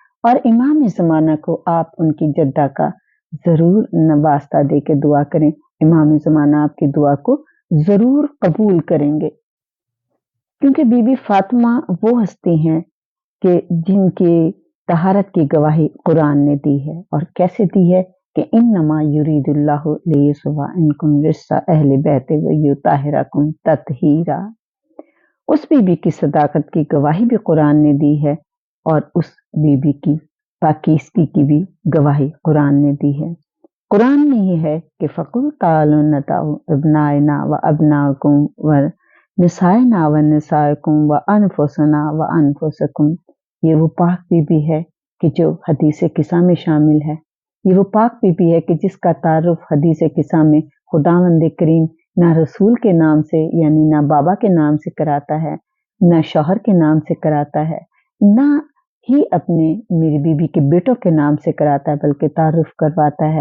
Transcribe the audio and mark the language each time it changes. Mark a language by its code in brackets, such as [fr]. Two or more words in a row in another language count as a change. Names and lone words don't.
[ur] اور امام زمانہ کو آپ ان کی جدہ کا ضرور واسطہ دے کے دعا کریں. امام زمانہ آپ کی دعا کو ضرور قبول کریں گے. کیونکہ بی بی فاطمہ وہ ہستی ہیں کہ جن کی طہارت کی گواہی قرآن نے دی ہے. اور کیسے دی ہے کہ [ar] إنما يريد الله ليذهب الرجس أهل البيت ويطهركم تطهيرا. [ur] اس بی بی کی صداقت کی گواہی بھی قرآن نے دی ہے اور اس بی بی کی پاکیزگی کی بھی گواہی قرآن نے دی ہے. قرآن میں یہ ہے کہ [ar] فقل تعالوا ندع أبناءنا وأبناءكم ونساءنا ونساءكم وأنفسنا وأنفسكم. [ur] یہ وہ پاک بی بی ہے کہ جو حدیث کسا میں شامل ہے. یہ وہ پاک بی بی ہے کہ جس کا تعارف حدیث کسا میں خداوند کریم نہ رسول کے نام سے، یعنی نہ بابا کے نام سے کراتا ہے، نہ شوہر کے نام سے کراتا ہے، نہ ہی اپنے میری بی بی کے بیٹوں کے نام سے کراتا ہے، بلکہ تعارف کرواتا ہے.